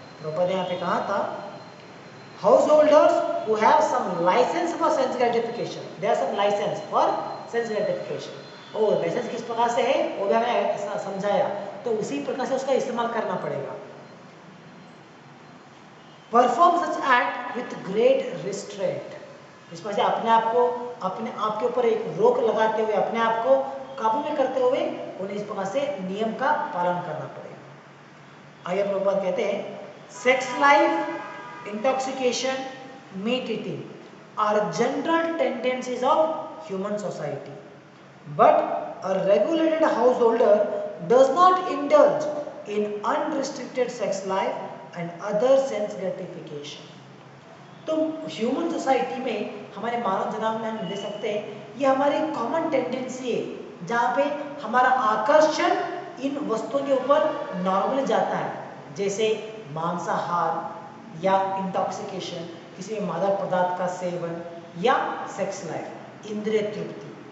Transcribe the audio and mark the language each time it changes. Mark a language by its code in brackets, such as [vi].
[hi] प्रभुपाद यहाँ पे कहा था [en] householders who have some license for sense gratification, [hi] there are some license for sense gratification, और लाइसेंस किस प्रकार से है वो भी हमें समझाया, तो उसी प्रकार से उसका इस्तेमाल करना पड़ेगा। [en] perform such act with great restraint, [hi] इस प्रकार से अपने आप को, अपने आप के ऊपर एक रोक लगाते हुए, अपने आप को काबू में करते हुए उन्हें इस प्रकार से नियम का पालन करना पड़ेगा। आगे प्रभुपाद कहते हैं [en] Sex life, intoxication, meat eating are general tendencies of human society, but a regulated householder does not indulge in unrestricted sex life and other sense gratification। [hi] तो ह्यूमन सोसाइटी में, हमारे मानव जनाब में हम ले सकते हैं, ये हमारी कॉमन टेंडेंसी है जहाँ पे हमारा आकर्षण इन वस्तुओं के ऊपर नॉर्मली जाता है, जैसे मांसाहार या इंटॉक्सिकेशन, किसी मादक पदार्थ का सेवन, या सेक्स लाइफ, इंद्रिय तृप्ति।